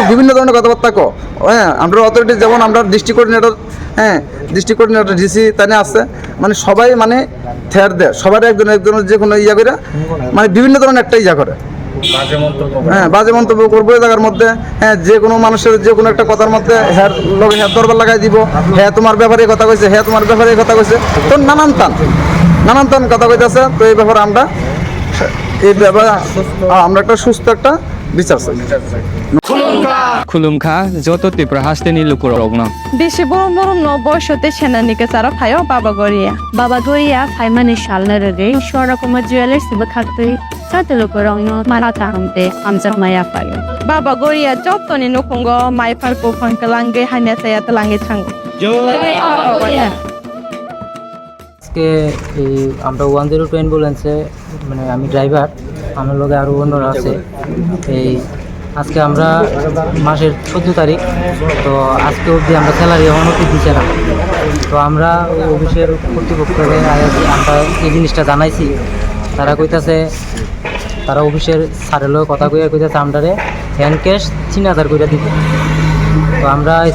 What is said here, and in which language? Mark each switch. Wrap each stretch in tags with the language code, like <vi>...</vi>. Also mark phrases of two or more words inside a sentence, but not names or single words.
<bn>বিভিন্ন ধরনের কথাবার্তা আমরা অথরিটি যেমন আমরা</bn> <en>district coordinator</en> <bn>ডিসি তাই আছে মানে সবাই মানে থেয়ার দেয় সবার একজনের যে কোনো ইয়া করে মানে বিভিন্ন ধরনের একটা ইয়া করে বাজে মন্তব্য করবো এই জায়গার মধ্যে যে কোনো মানুষের যে কোনো একটা কথার মধ্যে হ্যাঁ দরবার লাগাই দিব তোমার ব্যাপারে কথা কইছে তোমার ব্যাপারে কথা কইছে তো নানান টান কথা কইতেছে তো এই ব্যাপারে আমরা একটা সুস্থ একটা বিচার চাই</bn> <trp>खुलुमखा जत त्रिपुरा हास्टेनि लुकुरगनो बेसे बरम न बयसते सेनानिके सारा फायो बाबा गोरिया फाइमानि शालने रगे शरकमा ज्वेलर्स सिबो खाक्तै साते लुकुरगनो माराता हमते आमजा माया फायो बाबा गोरिया जतनि नखंगो माइफारको फंकलांगे हाने साया तलांगे थांगो</trp> <bn>আজকে এই আমরা 102 অ্যাম্বুলেন্সে মানে আমি ড্রাইভার আমার লগে আরও অন্যরা আছে এই আজকে আমরা মাসের 14 তারিখ তো আজকে অবধি আমরা স্যালারি অনুমতি দিচ্ছে না তো আমরা অফিসের কর্তৃপক্ষকে আমরা এই জিনিসটা জানাইছি তারা কইতাছে তারা অফিসের স্যারের লগে কথা কইতাছে আমরারে</bn> <en>hand cash</en> <bn>3,000 করে দিবে তো আমরা এই</bn>